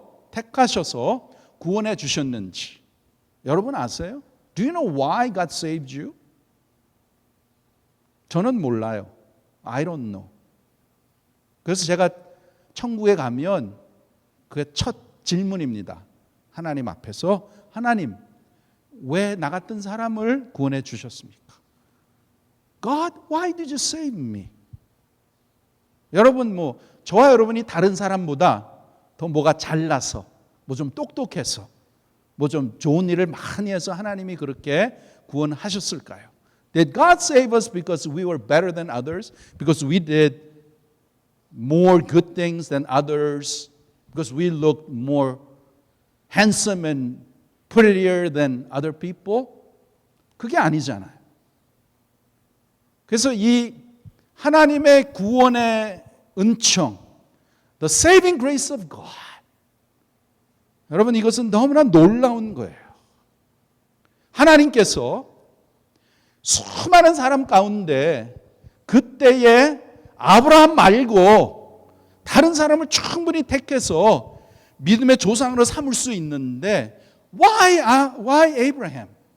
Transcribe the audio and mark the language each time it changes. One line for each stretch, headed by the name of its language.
Korean: 택하셔서 구원해 주셨는지 여러분 아세요?
English: Do you know why God saved you?
Korean: 저는 몰라요.
English: I don't know.
Korean: 그래서 제가 천국에 가면 그게 첫 질문입니다. 하나님 앞에서 하나님 왜 나 같은 사람을 구원해 주셨습니까?
English: God, why did you save me?
Korean: 여러분 저와 여러분이 다른 사람보다 더 뭐가 잘나서 뭐 좀 똑똑해서 뭐 좀 좋은 일을 많이 해서 하나님이 그렇게 구원하셨을까요?
English: Did God save us because we were better than others? Because we did more good things than others? Because we looked more handsome and prettier than other people?
Korean: 그게 아니잖아요. 그래서 이 하나님의 구원의 은총,
English: the saving grace of God.
Korean: 여러분 이것은 너무나 놀라운 거예요. 하나님께서 수많은 사람 가운데 그때에 아브라함 말고 다른 사람을 충분히 택해서 믿음의 조상으로 삼을 수 있는데
English: why Abraham?